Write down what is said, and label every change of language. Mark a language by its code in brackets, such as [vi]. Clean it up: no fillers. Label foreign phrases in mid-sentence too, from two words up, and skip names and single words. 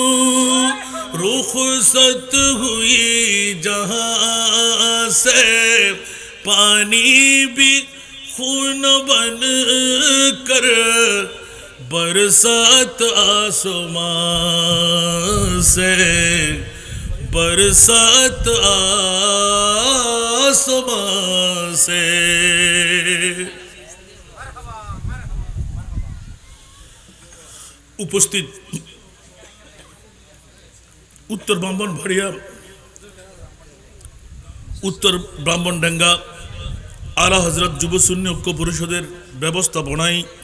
[ur] رخصت ہوئی جہاں سے پانی بھی خون بن کر برسات آسمان سے برسات آسمان سے [bn] উপস্থিত উত্তর ব্রাহ্মণবাড়িয়া উত্তর ব্রাহ্মণডাঙ্গা আলা হযরত যুব সুন্নি ঐক্য পরিষদের ব্যবস্থাপনায়